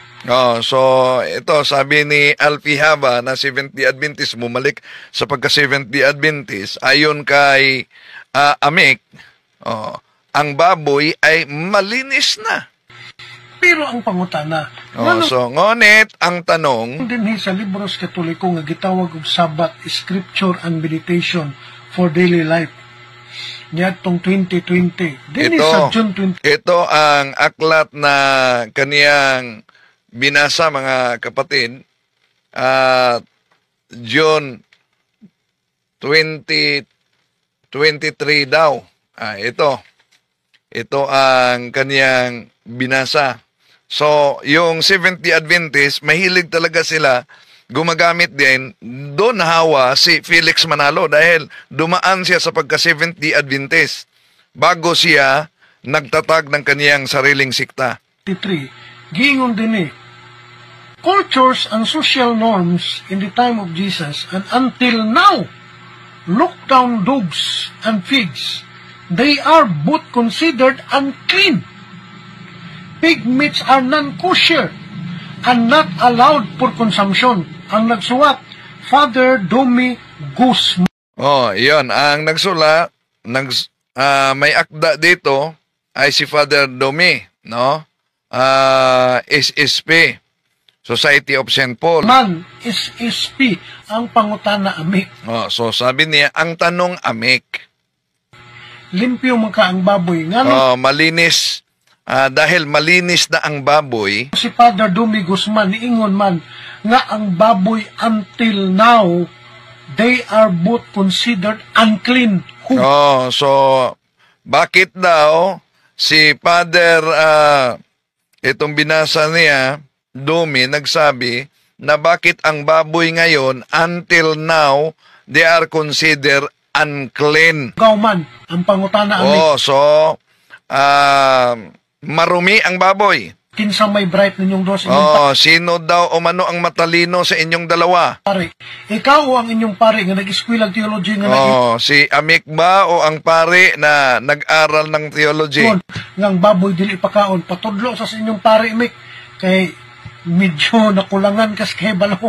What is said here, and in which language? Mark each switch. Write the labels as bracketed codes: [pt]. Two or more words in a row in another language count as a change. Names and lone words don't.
[tl] So ito sabi ni Alfie Haba na Seventh-day Adventist, bumalik sa pagka Seventh-day Adventist, ayon kay Amek, ang baboy ay malinis na. [ceb] Pero ang pangutana, [tl] So ngunit ang tanong, [ceb] dinhi sa libros Katoliko nga gitawag og Sabbath Scripture and Meditation for Daily Life niadtong 2020 dinhi sa June 20. [tl] Ito ang aklat na kaniyang binasa, mga kapatid, June 2023 daw. Ito ang kaniyang binasa. So, yung Seventh-day Adventist, mahilig talaga sila gumagamit din. Doon nahawa si Felix Manalo dahil dumaan siya sa pagka-Seventh-day Adventist bago siya nagtatag ng kaniyang sariling sikta. [en] 23, [ceb] giingon din [en] cultures and social norms in the time of Jesus and until now, lockdown dogs and pigs, they are both considered unclean. Pig meats are non-kosher and not allowed for consumption. [tl] Ang nagsulat, Father Domi Guzman. Iyon. Ang nagsulat, may akda dito ay si Father Domi, no? [en] SSP, Society of St. Paul. [ceb] SSP, ang pangutana Amek. [tl] So sabi niya, ang tanong Amek. [ceb] Limpyo maka ang baboy. [tl] Malinis. Dahil malinis na ang baboy. Si Father Domi Guzman, [ceb] niingon man, nga ang baboy [en] until now, they are both considered unclean. [tl] So, bakit daw si Father, itong binasa niya, Domi, nagsabi, na bakit ang baboy ngayon, [en] until now, they are considered unclean. [ceb] Gauman, ang pangutana Amek. [tl] Marumi ang baboy. [ceb] Kinsa may bright ninyong dos [tl] sino daw o mano ang matalino sa inyong dalawa? pare. [ceb] Ikaw o ang inyong pare nga nag-eskwela theology nga [tl] si Amek ba o ang pare na nag-aral ng theology? [ceb] Ngang baboy dili pakaon patudlo sa inyong pare Amek kay medyo nakulangan kas kay balaw.